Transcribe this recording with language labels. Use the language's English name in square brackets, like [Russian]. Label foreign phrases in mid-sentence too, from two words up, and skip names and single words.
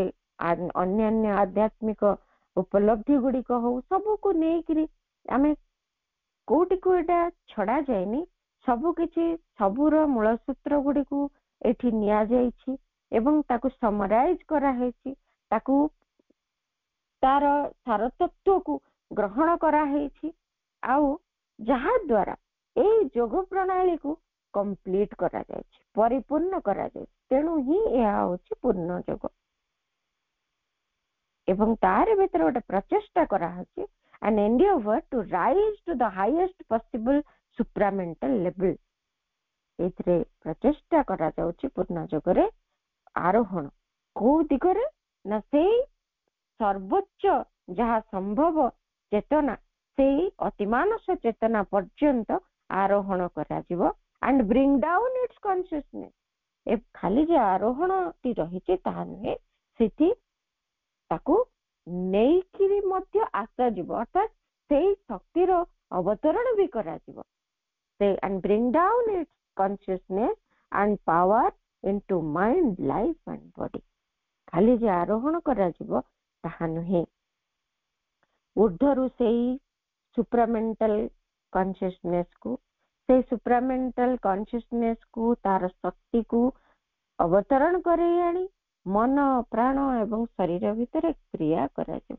[Odia] ଅନ୍ୟାନ୍ୟ ଆଧ୍ୟାତ୍ମିକ ଉପଲବ୍ଧି ଗୁଡିକ ହଉ, ସବୁକୁ ନେଇକିରି ଆମେ କୋଉଟିକୁ ଏଇଟା ଛଡା ଯାଇନି, ସବୁ କିଛି ସବୁର ମୂଳ ସୂତ୍ର ଗୁଡିକୁ ଏଠି ନିଆଯାଇଛି ଏବଂ ତାକୁ ସମରାଇଜ କରାହେଇଛି, ତାକୁ ତାର ସାରତତ୍ଵକୁ ଗ୍ରହଣ କରାହେଇଛି, ଆଉ ଯାହା ଦ୍ୱାରା ଏଇ ଯୋଗ ପ୍ରଣାଳୀକୁ କମ୍ପ୍ଲିଟ କରାଯାଇଛି, ପରିପୂର୍ଣ୍ଣ କରାଯାଇଛି। ତେଣୁ ହିଁ ଏହା ହଉଛି ପୂର୍ଣ୍ଣ ଯୋଗ ଏବଂ ତାରି ଭିତରେ ଗୋଟେ ପ୍ରଚେଷ୍ଟା କରାହଉଛି, [English] an endeavor to rise to the highest possible supramental level। [Odia] ଏଥିରେ ପ୍ରଚେଷ୍ଟା କରାଯାଉଛି ପୂର୍ଣ୍ଣ ଯୋଗରେ ଆରୋହଣ କୋଉ ଦିଗରେ ନା ସେଇ ସର୍ବୋଚ୍ଚ ଯାହା ସମ୍ଭବ ଚେତନା, ସେଇ ଅତିମାନସ ଚେତନା ପର୍ଯ୍ୟନ୍ତ ଆରୋହଣ କରାଯିବ [English] and bring down its consciousness। [Odia] ଏ ଖାଲି ଯେ ଆରୋହଣଟି ରହିଛି ତାହା ନୁହେଁ, ସେଠି ତାକୁ ନେଇକିରି ମଧ୍ୟ ଆସାଯିବ, ଅର୍ଥାତ୍ ସେଇ ଶକ୍ତିର ଅବତରଣ ବି କରାଯିବ। [English] ସେ and bring down its consciousness and power into mind, life and body। [Odia] ଖାଲି ଯେ ଆରୋହଣ କରାଯିବ ତାହା ନୁହେଁ, ଉର୍ଦ୍ଧ୍ୱରୁ ସେଇ [English] supramental consciousness [Odia] କୁ, ସେଇ [English] supramental consciousness [Odia] କୁ, ତାର ଶକ୍ତିକୁ ଅବତରଣ କରେଇ ଆଣି ମନ, ପ୍ରାଣ ଏବଂ ଶରୀର ଭିତରେ କ୍ରିୟା କରାଯିବ।